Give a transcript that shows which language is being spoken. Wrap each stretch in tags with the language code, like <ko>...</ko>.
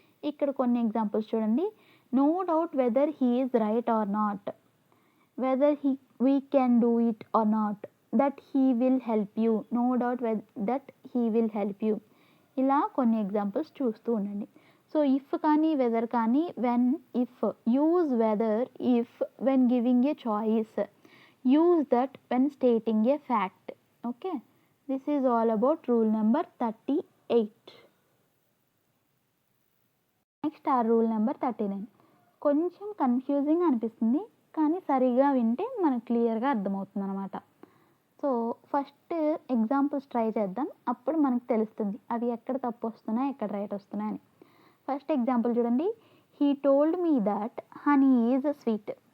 <te>ఇక్కడ కొన్ని ఎగ్జాంపుల్స్ చూడండి,</te> <en>No doubt whether he is right or not, whether we can do it or not, that he will help you, no doubt that he will help you.</en> <te>ఇలా కొన్ని examples చూస్తూ ఉండండి.</te> <en>So if కానీ whether కానీ when, if, use whether if when giving a choice, use that when stating a fact. Okay, this is all about rule number 38. Next our rule number 39.</en> <te>కొంచెం confusing అనిపిస్తుంది కానీ సరిగా వింటే మనకు క్లియర్గా అర్థమవుతుంది అనమాట. సో ఫస్ట్ ఎగ్జాంపుల్స్ ట్రై చేద్దాం, అప్పుడు మనకు తెలుస్తుంది అవి ఎక్కడ తప్పు వస్తున్నాయి ఎక్కడ రైట్ వస్తున్నాయని. ఫస్ట్ ఎగ్జాంపుల్ చూడండి,</te> <en>He told me that honey is sweet.</en>